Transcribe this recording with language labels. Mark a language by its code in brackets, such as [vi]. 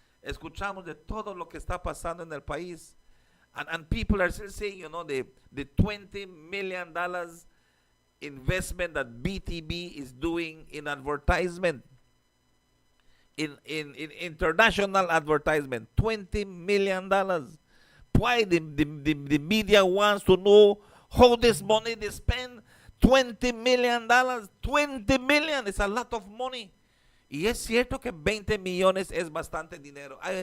[es] Escuchamos de todo lo que está pasando en el país. [en] And people are still saying, the $20 million investment that BTB is doing in advertisement, in international advertisement, $20 million. Why the media wants to know how this money they spend? $20 million. 20 million is a lot of money. [es] Y es cierto que 20 millones es bastante dinero.